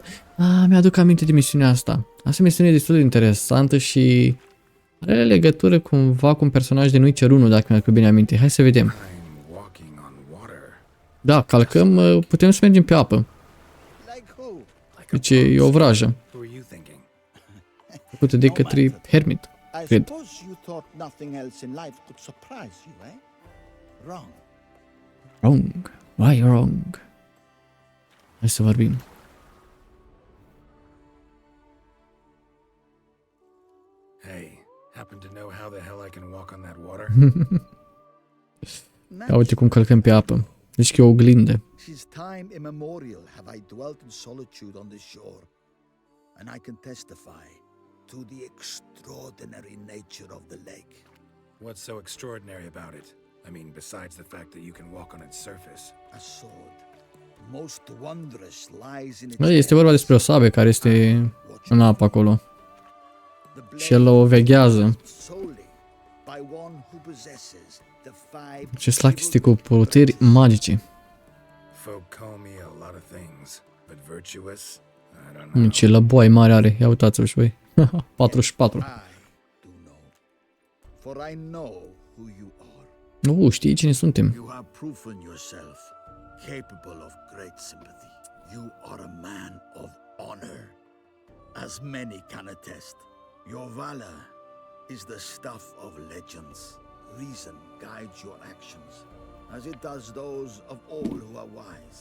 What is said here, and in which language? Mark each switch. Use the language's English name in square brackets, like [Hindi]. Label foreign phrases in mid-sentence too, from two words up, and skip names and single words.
[Romanian] Mi-aduc aminte de misiunea asta. Asta e misiune destul de interesantă și are legătură cumva cu un personaj de Witcher 1, dacă mi-aduc bine aminte. Hai să vedem. Da, calcăm, putem să mergem pe apă. Deci e o vrajă. Făcută de către hermit, cred. [English] Wrong. Why wrong? [Romanian] Hai să vorbim. [English] Hey, happen to know how the hell I can walk on that water? [Romanian] Ia uite cum călcăm pe apă. Deci că e o oglindă. [English] Since time immemorial have I dwelt in solitude on this shore, and I can testify to the extraordinary nature of the lake. What's so extraordinary about it? I mean, besides the fact that you can walk on its surface. A sword, most wondrous, lies in its [Romanian] Este vorba despre o sabie care este în apă acolo. Și el o veghează. Acest lac este cu puteri magice. [English] Folk call me a lot of things, but virtuous? I don't know. [Romanian] Ce lăboai mare are. Ia uitați-vă și voi. 44. [English] For I know who you are. [Romanian] Știi cine suntem. [English] You have proven yourself capable of great sympathy. You are a man of honor, as many can attest. Your valor is the stuff of legends. Reason guides your actions, as it does those of all who are wise.